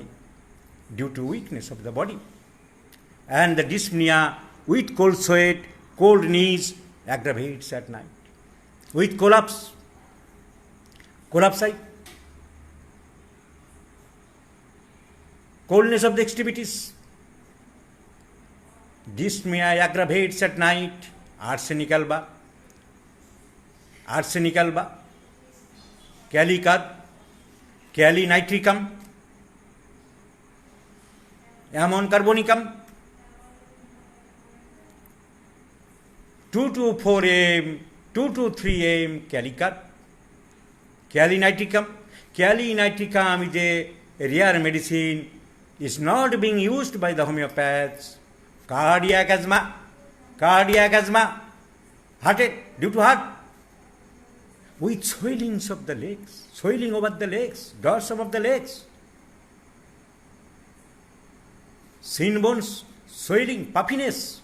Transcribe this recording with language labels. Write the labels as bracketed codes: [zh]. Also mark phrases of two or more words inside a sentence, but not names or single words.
[en] Due to weakness of the body. And the dyspnea with cold sweat, cold knees aggravates at night. With collapse, coldness of the extremities. Dyspnea aggravates at night. Arsenic alba, calicad, calinitricum, ammon carbonicum, 2 to 4 am, 2 to 3 am calicad, calinitricum. Calinitricum is a rare medicine, is not being used by the homeopaths. Cardiac asthma, due to heart, with swellings of the legs, swelling over the legs, dorsum of the legs, shin bones, swelling, puffiness.